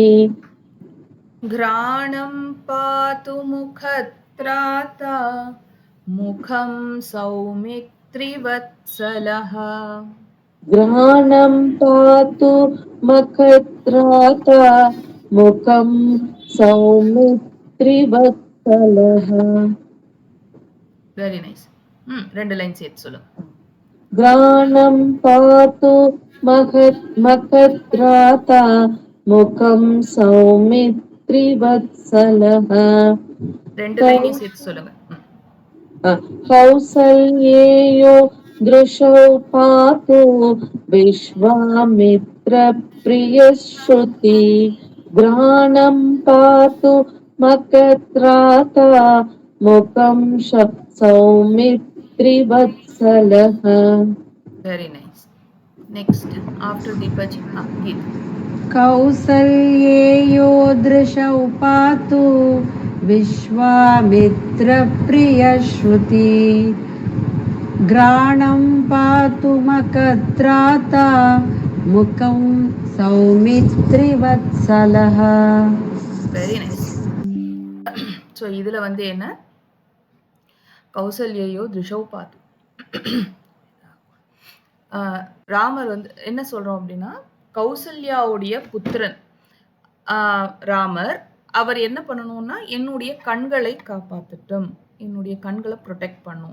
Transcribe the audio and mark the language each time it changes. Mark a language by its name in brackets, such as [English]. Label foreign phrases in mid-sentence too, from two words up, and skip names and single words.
[Sanskrit] घ्राणं पातु मुखत्राता मुखं सौमित्रिवत्सलः. घ्राणं पातु मखत्राता मुखं सौमित्रिवत्सलः [English] Very nice. [Tamil] ரெண்டு லைன் சேர்த்து சொல்லுங்க. [Sanskrit] घ्राणं पातु मखत्राता मुखं सौमित्रिवत्सलः [Tamil] ரெண்டு லைனையும் சேர்த்து சொல்லுங்க. [Sanskrit] कौसल्येयो दृशौ पातु विश्वामित्रप्रियश्रुति घ्राणं पातु मखत्राता मुखं सौमित्रिवत्सलः [English] Very nice. Next after Deepaji Geeth. [Sanskrit] कौसल्येयो दृशौ पातु विश्वामित्रप्रियश्रुति घ्राणं पातु मखत्राता मुखं सौमित्रिवत्सलः [English] Very nice. [Tamil] ஸோ இதுல வந்து என்ன, [Sanskrit] कौसल्येयो दृशौ पातु, [Tamil] ராமர் வந்து என்ன சொல்றோம் அப்படின்னா, கௌசல்யாவுடைய புத்திரன் ராமர், அவர் என்ன பண்ணணும்னா என்னுடைய கண்களை காப்பாற்றட்டும், என்னுடைய கண்களை ப்ரொடெக்ட் பண்ணும்.